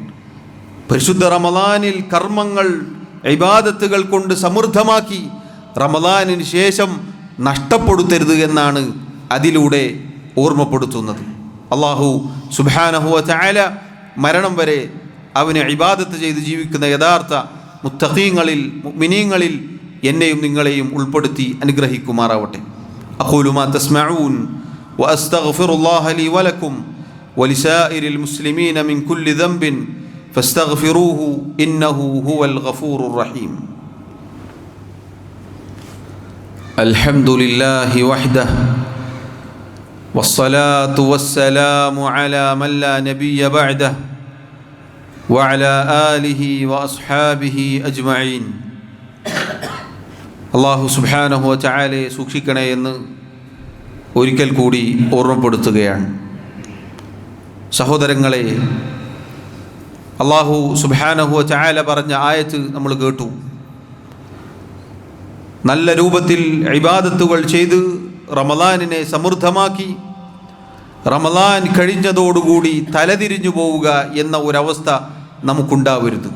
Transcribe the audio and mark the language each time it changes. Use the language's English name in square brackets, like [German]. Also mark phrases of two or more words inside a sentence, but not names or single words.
[Malayalam] പരിശുദ്ധ റമളാനിൽ കർമ്മങ്ങൾ ഇബാദത്തുകൾ കൊണ്ട് സമൃദ്ധമാക്കി റമളാനിന് ശേഷം നഷ്ടപ്പെടുത്തരുത് എന്നാണ് അതിലൂടെ ഓർമ്മപ്പെടുത്തുന്നത്. അല്ലാഹു [Arabic] سبحانه و تعالى [Malayalam] മരണം വരെ അവനെ ഇബാദത്ത് ചെയ്ത് ജീവിക്കുന്ന യഥാർത്ഥ മുത്തഖീങ്ങളിൽ മുഅ്മിനീങ്ങളിൽ എന്നെയും നിങ്ങളെയും ഉൾപ്പെടുത്തി അനുഗ്രഹിക്കുമാറാവട്ടെ. [Arabic] أقول ما تسمعون وأستغفر الله لي ولكم ولسائر المسلمين من كل ذنب فاستغفروه إنه هو الغفور الرحيم. الحمد لله وحده والصلاة والسلام على من لا نبي بعده وعلى آله وأصحابه أجمعين. [Malayalam] അള്ളാഹു [Arabic] سبحانه و تعالى [Malayalam] സൂക്ഷിക്കണേ എന്ന് ഒരിക്കൽ കൂടി ഓർമ്മപ്പെടുത്തുകയാണ്. സഹോദരങ്ങളെ, അള്ളാഹു [Arabic] سبحانه و تعالى [Malayalam] പറഞ്ഞ ആയത്ത് നമ്മൾ കേട്ടു. നല്ല രൂപത്തിൽ ഇബാദത്തുകൾ ചെയ്ത് റമളാനിനെ സമൃദ്ധമാക്കി റമളാൻ കഴിഞ്ഞതോടുകൂടി തലതിരിഞ്ഞു പോവുക എന്ന ഒരവസ്ഥ നമുക്കുണ്ടാവരുത്.